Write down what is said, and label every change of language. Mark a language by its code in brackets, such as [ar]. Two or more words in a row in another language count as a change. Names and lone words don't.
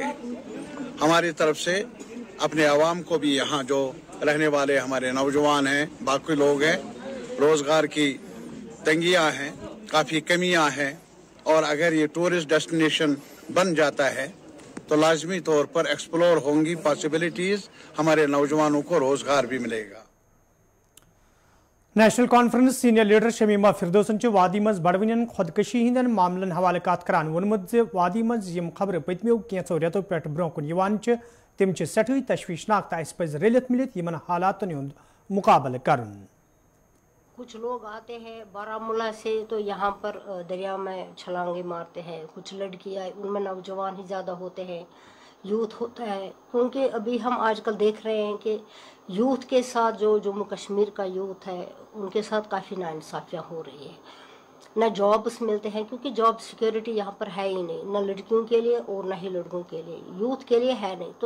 [hi] हमारी तरफ से अपने आवाम को भी, यहाँ जो रहने वाले हमारे नौजवान हैं, बाकी लोग हैं, रोज़गार की तंगियाँ हैं, काफ़ी कमियाँ हैं और अगर ये [en] tourist destination [hi] बन जाता है तो लाजमी तौर पर एक्सप्लोर होंगी पॉसिबिलिटीज़, हमारे नौजवानों को रोज़गार भी मिलेगा। [ks] नेशनल कॉन्फ्रेंस [en] senior leader [ks] शमीमा फिरदौसन वादी मज बड़वन खुदकशी हंदन मामलन हवाले कत करान वोनमुत वादी मज यम खबर पतमो कैंसो रेतो पे ब्रोह कुन तम सठी तशवीशनाक अस पज रलित मिलित यमन हालातन हुंद मुकाबल करन। [hi] कुछ लोग आते हैं बारामूला से तो यहाँ पर दरिया में छलांगे मारते हैं, कुछ लड़कियाँ, उनमें नौजवान ही ज़्यादा होते हैं, यूथ होता है, क्योंकि अभी हम आजकल देख रहे हैं कि यूथ के साथ जो जम्मू कश्मीर का यूथ है उनके साथ काफ़ी नाइंसाफ़ियाँ हो रही है, न जॉब्स मिलते हैं क्योंकि [en] job security [hi] यहाँ पर है ही नहीं, न लड़कियों के लिए और न ही लड़कों के लिए, यूथ के लिए है नहीं।